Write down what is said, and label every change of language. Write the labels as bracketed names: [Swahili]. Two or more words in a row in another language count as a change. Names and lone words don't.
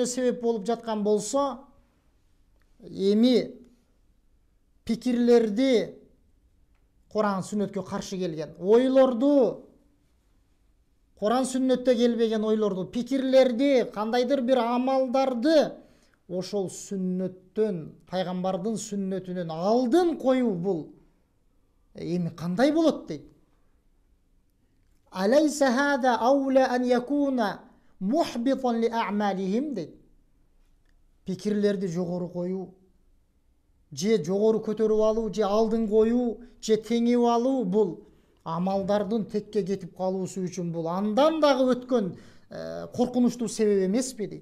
[Kyrgyz] себеп болуп жаткан болсо, эми пикирлерди Кур'ан сүннөткө каршы келген, ойлорду Кур'ан сүннөттө келбеген ойлорду, пикирлерди, кандайдыр бир амалдарды ошол сүннөттөн, пайгамбардын сүннөтүнөн алдын коюу бул эми кандай болот дейт. [Arabic] أليس هذا أولى أن يكون محبطا لأعمالهم дейт. [Kyrgyz] Пикирлерди жогору коюу, же жогору көтөрүп алуу, же алдын коюу, же теңип алуу бул амалдардын текке кетип калуусу үчүн бул андан дагы өткөн коркунучтуу себеп эмеспи дейт.